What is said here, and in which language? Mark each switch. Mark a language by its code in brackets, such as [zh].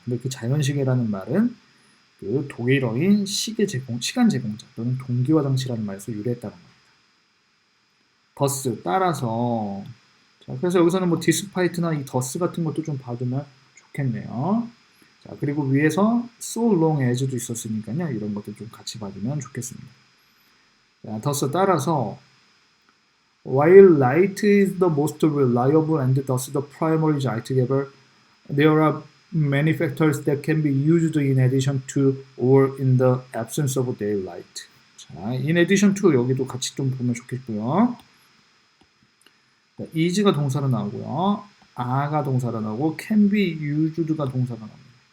[ko] 근데 그 자연시계라는 말은 그 독일어인 시간 제공자 또는 동기화 장치라는 말에서 유래했다는 겁니다. 더스 따라서. 자, 그래서 여기서는 뭐 디스파이트나 이 더스 같은 것도 좀 봐두면 좋겠네요. 자, 그리고 위에서 so long as도 있었으니까요. 이런 것들 좀 같이 봐두면 좋겠습니다. 자, 더스 따라서 [en] while light is the most reliable and thus the primary Zeitgeber, there are many factors that can be used in addition to or in the absence of daylight. [ko] 자, [en] in addition to [ko] 여기도 같이 좀 보면 좋겠고요. is가 동사로 나오고요. are가 동사로 나오고 can be used가 동사로 나옵니다.